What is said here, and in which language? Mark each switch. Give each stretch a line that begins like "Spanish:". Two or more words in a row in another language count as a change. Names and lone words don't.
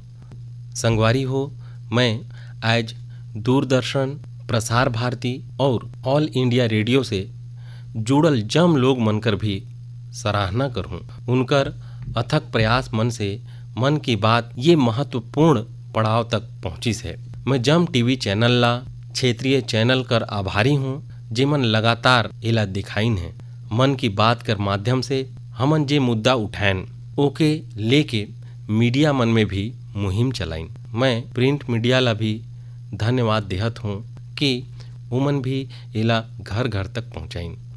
Chhattisgarhi: संगवारी हो, मैं आज दूरदर्शन, प्रसार भारती और ऑल इंडिया रेडियो से जुड़ल जम लोग मनकर भी सराहना करूँ। उनकर अथक प्रयास मन से मन की बात ये महत्वपूर्ण पड़ाव तक पहुँचिस है। मैं जम टीवी चैनल ला, क्षेत्रीय चैनल कर आभारी हूँ जेमन लगातार एला दिखाइन है। मन की बात कर माध्यम से हमन जे मुद्दा उठाएन ओके लेके मीडिया मन में भी मुहिम चलाइन। मैं प्रिंट मीडिया ला भी धन्यवाद देहत हूँ कि उमन भी एला घर घर तक पहुँचाइन।